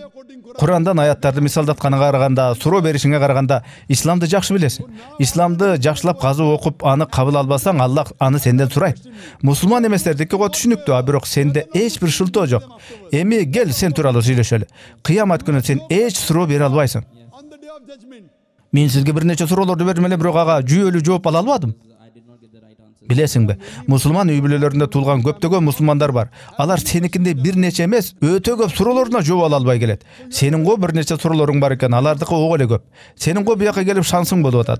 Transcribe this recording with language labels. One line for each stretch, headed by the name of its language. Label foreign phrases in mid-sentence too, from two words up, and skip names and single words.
Kyrgyz: Курандан аяттарды мисалдатканга караганда, суроо беришиңе караганда, исламды жакшы билесиң. Исламды жакшылап казып окуп, аны кабыл албасаң, Аллах аны сенден сурайт. Мусулман эместердики го түшүнүктүү, а бирок сенде эч бир шылтоо жок. Эми кел сен тууралуу сүйлөшөлү. Кыямат күнү сен эч суроо бере албайсың.
English: On the day of judgment,
Kyrgyz: Мен сизге бир нече суроолорду бердим эле, бирок ага жүйөлүү жооп ала албадым. Билесиңби, мусулман үй бүлөлөрүндө туулган көптөгөн мусулмандар бар. Алар сеникиндей бир нече эмес, өтө көп суроолоруна жооп ала албай келет. Сенин го бир нече суроолоруң бар экен, алардыкы ого эле көп. Сенин го бияка келип шансың болуп атат.